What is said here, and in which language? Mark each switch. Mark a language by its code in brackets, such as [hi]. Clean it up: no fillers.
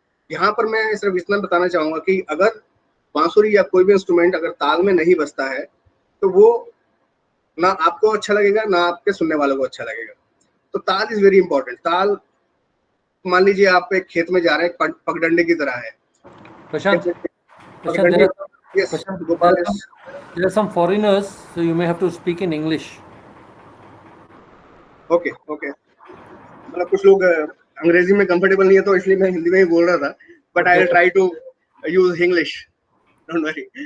[hi] यहाँ पर मैं सिर्फ इतना बताना चाहूंगा कि अगर बांसुरी या कोई भी इंस्ट्रूमेंट अगर ताल में नहीं बजता है तो वो ना आपको अच्छा लगेगा ना आपके सुनने वालों को अच्छा लगेगा। तो ताल [en] Is very important. [hi] ताल, मान लीजिए आप एक खेत में जा रहे हैं, पगडंडे की तरह है। Prashant, पगडंडी, yes Prashant, Gopal, [en] there are some foreigners, so you may have to speak in English. Okay okay. [hi] मतलब कुछ लोग अंग्रेजी में कंफर्टेबल नहीं है तो इसलिए मैं हिंदी में ही बोल रहा था, [en] But I will try to use English, don't worry.